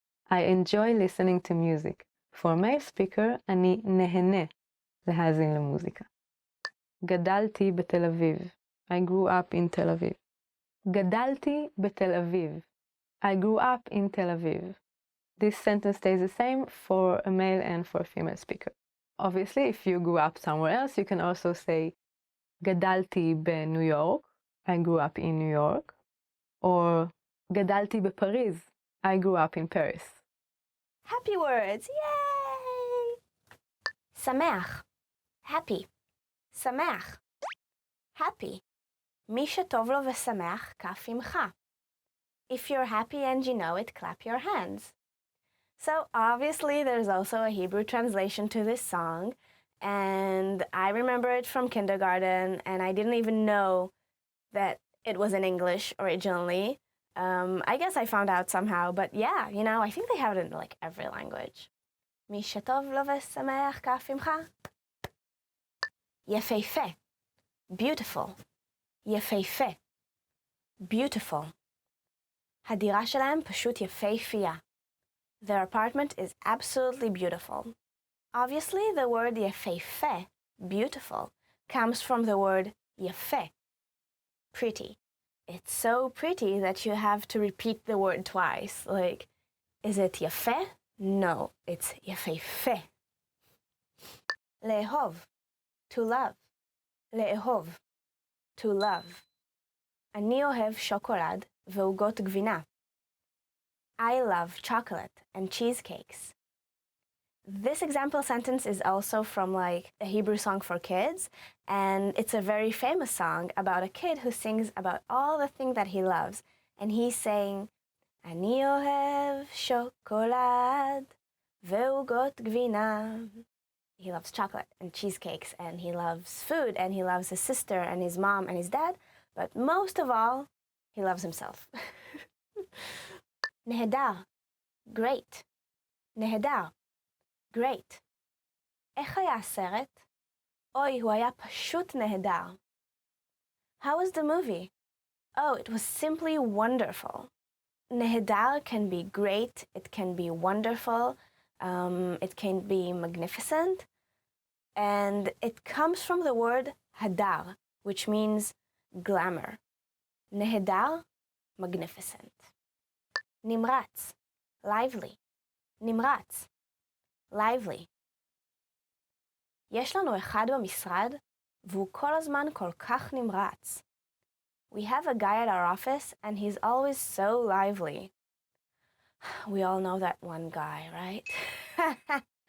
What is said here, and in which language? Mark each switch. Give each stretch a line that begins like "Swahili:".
English: I enjoy listening to music. For male speaker,
Hebrew: אני נהנה להאזין למוזיקה. גדלתי בתל אביב.
English: I grew up in Tel Aviv.
Hebrew: גדלתי בתל אביב.
English: I grew up in Tel Aviv. This sentence stays the same for a male and for a female speaker. Obviously, if you grew up somewhere else, you can also say
Hebrew: גדלתי בניו יורק.
English: I grew up in New York.
Hebrew: Or גדלתי בפריז.
English: I grew up in Paris. Happy words! Yay! שמח. Happy. שמח. Happy.
Hebrew: מי שטוב לו ושמח, כף ימחה.
English: If you're happy and you know it, clap your hands. So obviously there's also a Hebrew translation to this song, and I remember it from kindergarten, and I didn't even know that it was in English originally. I guess I found out somehow, but yeah, you know, I think they have it in like every language.
Hebrew: מי שטוב לו ושמח, כף ימחה. יפהפה. Beautiful. יפהפה. Beautiful. הדירה שלהם פשוט יפהפייה.
English: Their apartment is absolutely beautiful. Obviously, the word יפהפה, beautiful, comes from the word יפה, pretty. It's so pretty that you have to repeat the word twice. Like, is it יפה? No, it's יפהפה. לאהוב, to love. לאהוב, to love.
Hebrew: אני אוהב שוקולד ועוגות גבינה.
English: I love chocolate and cheesecakes. This example sentence is also from like a Hebrew song for kids, and it's a very famous song about a kid who sings about all the things that he loves. And he's saying,
Hebrew: אני אוהב שוקולד ועוגות גבינה.
English: He loves chocolate and cheesecakes, and he loves food, and he loves his sister and his mom and his dad, but most of all, he loves himself. נהדר, great. נהדר, great.
Hebrew: איך היה הסרט? אוי, הוא היה פשוט נהדר.
English: How was the movie? Oh, it was simply wonderful. נהדר can be great, it can be wonderful, it can be magnificent, and it comes from the word הדר, which means glamour. נהדר, magnificent. נמרץ, lively. נמרץ, lively.
Hebrew: יש לנו אחד במשרד, והוא כל הזמן כל כך נמרץ.
English: We have a guy at our office, and he's always so lively. We all know that one guy, right?